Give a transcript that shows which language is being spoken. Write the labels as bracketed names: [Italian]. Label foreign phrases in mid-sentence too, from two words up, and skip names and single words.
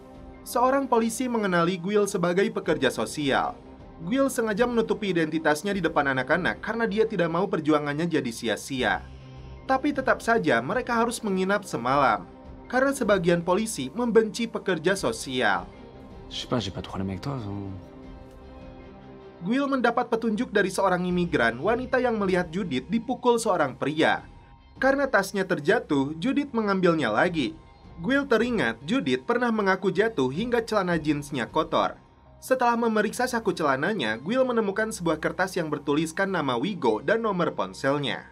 [Indonesian] Seorang polisi mengenali Guil sebagai pekerja sosial. Guil sengaja menutupi identitasnya di depan anak-anak karena dia tidak mau perjuangannya jadi sia-sia. Tapi tetap saja mereka harus menginap semalam. karena sebagian polisi membenci pekerja sosial. [French] Je sais pas, j'ai pas de problème avec toi. [Indonesian] Guil mendapat petunjuk dari seorang imigran wanita yang melihat Judith dipukul seorang pria. Karena tasnya terjatuh, Judith mengambilnya lagi. Guil teringat Judith pernah mengaku jatuh hingga celana jeansnya kotor. Setelah memeriksa saku celananya, Guil menemukan sebuah kertas yang bertuliskan nama Vigo dan nomor ponselnya.